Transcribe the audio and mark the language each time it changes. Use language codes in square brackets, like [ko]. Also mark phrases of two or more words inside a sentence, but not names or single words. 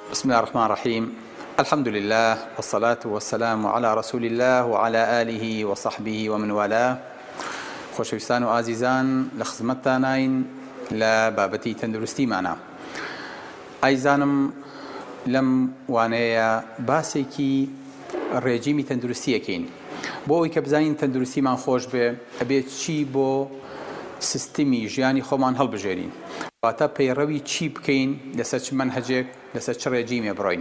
[ar] بسم الله الرحمن الرحيم. الحمد لله والصلاة والسلام على رسول الله وعلى آله وصحبه ومن والاه. [ckb] خۆشەویستان و ئازیزان لە خزمەتتانین لە بابەتی تەندروستی مانە. ئایزانم لەم وانەیە باسێکی ڕێجیمی تەندروستیەکەین بۆ ئەوەی کە بزانین تەندروستیمان خۆش بێ ئەبێت چی بۆ سیستمی ژیانی خۆمان هەڵبژێرین، واتە پەیڕەوی چی بکەین، لەسەر چ مەنهەجێک، لەسەر چ ڕێجیمێ بڕۆین.